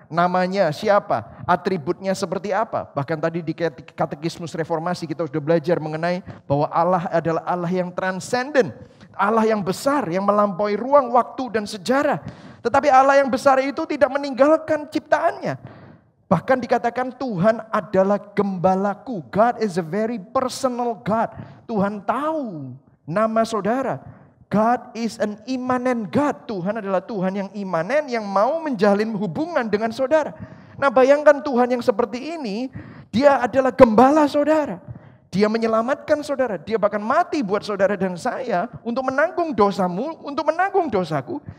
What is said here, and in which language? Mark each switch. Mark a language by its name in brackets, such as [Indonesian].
[Indonesian] Namanya siapa, atributnya seperti apa. Bahkan tadi di katekismus reformasi kita sudah belajar mengenai bahwa Allah adalah Allah yang transenden. Allah yang besar, yang melampaui ruang, waktu, dan sejarah. Tetapi Allah yang besar itu tidak meninggalkan ciptaannya. Bahkan dikatakan Tuhan adalah gembalaku. [English] God is a very personal God. [Indonesian] Tuhan tahu nama saudara. [English] God is an immanent God. [Indonesian] Tuhan adalah Tuhan yang imanen yang mau menjalin hubungan dengan saudara. Nah bayangkan Tuhan yang seperti ini, Dia adalah gembala saudara. Dia menyelamatkan saudara. Dia bahkan mati buat saudara dan saya untuk menanggung dosamu, untuk menanggung dosaku.